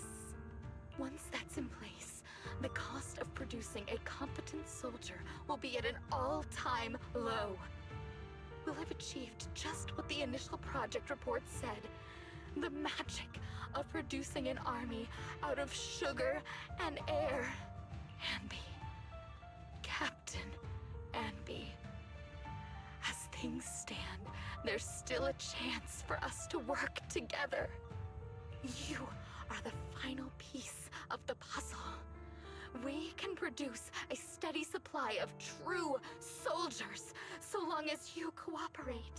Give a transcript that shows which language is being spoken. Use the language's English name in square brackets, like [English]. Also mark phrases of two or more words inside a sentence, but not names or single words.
[English] Once that's in place, the cost of producing a competent soldier will be at an all-time low. We'll have achieved just what the initial project report said. The magic of producing an army out of sugar and air. Ambi. Captain Ambi. As things stand, there's still a chance for us to work together. You are the final piece of the puzzle. We can produce a steady supply of true soldiers so long as you cooperate.